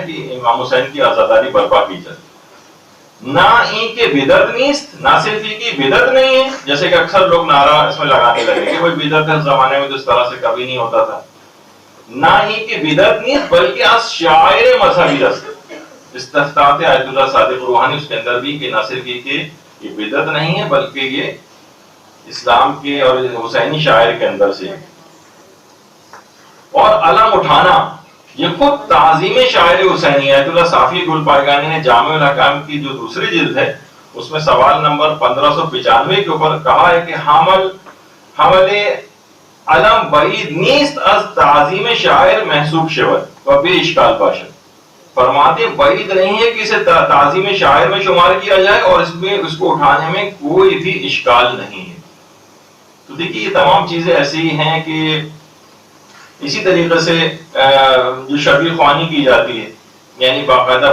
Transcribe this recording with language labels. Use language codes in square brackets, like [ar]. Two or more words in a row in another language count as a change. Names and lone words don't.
[ur] کہ امام حسین کی عزاداری برپا کی جائے، [fa] نہ ان کے بدعت نیست، [ur] نہ صرف ان کی بدعت نہیں ہے، جیسے کہ اکثر لوگ نعرہ اس میں لگانے لگے کہ کوئی بدعت ہے، اس زمانے میں تو اس طرح سے کبھی نہیں ہوتا تھا، [fa] نہ ان کی بدعت نیست بلکہ از شاعر مذہبی است، [ur] استفتاحات آیت اللہ صادق روحانی اس کے اندر بھی کہ نہ صرف یہ بدعت نہیں ہے بلکہ یہ اسلام کے اور حسینی شاعر کے اندر سے ہے۔ اور علم اٹھانا یہ خود تعظیم شاعر حسینی ہے۔ آیت اللہ صافی گل پائگانی نے جامع الاحکام کی جو دوسری جلد ہے اس میں سوال نمبر 1595 کے اوپر کہا ہے کہ [fa] حمل علم بعید نیست از تعظیم شاعر محسوب شود و بے اشکال باشد۔ [ur] فرماتے بعید نہیں ہے کہ اسے تعظیم شاعر میں شمار کیا جائے اور اس کو اٹھانے میں کوئی بھی اشکال نہیں ہے۔ تو دیکھیے یہ تمام چیزیں ایسی ہیں کہ اسی طریقے سے جو شبیہ خوانی کی جاتی ہے، یعنی باقاعدہ